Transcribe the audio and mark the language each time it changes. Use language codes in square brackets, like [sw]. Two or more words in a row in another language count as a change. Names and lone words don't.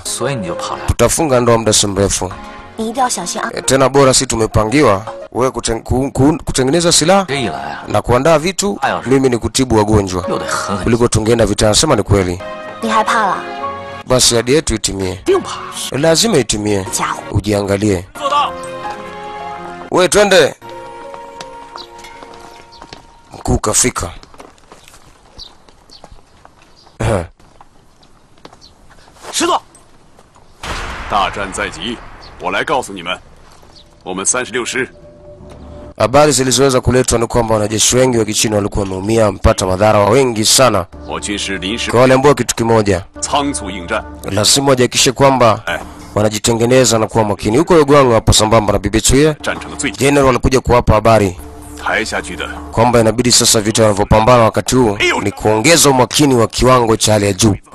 [sw] Tutafunga ndoa muda si mrefu. Tena bora si tumepangiwa wewe kutengeneza silaha na kuandaa vitu, mimi ni kutibu wagonjwa. Kuliko tungeenda vita. Nasema ni kweli. Basi hadi yetu itimie. Lazima itimie. Ujiangalie. Wewe twende. Mkuu kafika. [zh] 师座，大战在即，我来告诉你们，我们36师。 [sw] Habari zilizoweza kuletwa ni kwamba wanajeshi wengi wa Kichina walikuwa wameumia, wamepata madhara wengi sana. Kwa wale ambao kitu kimoja, lazima wahakikishe kwamba wanajitengeneza na kuwa makini. Huko Yogong hapo sambamba na Bibi Chuya, General alikuja kuwapa habari kwamba inabidi sasa vita wanavyopambana wakati huu ni kuongeza umakini wa kiwango cha hali ya juu.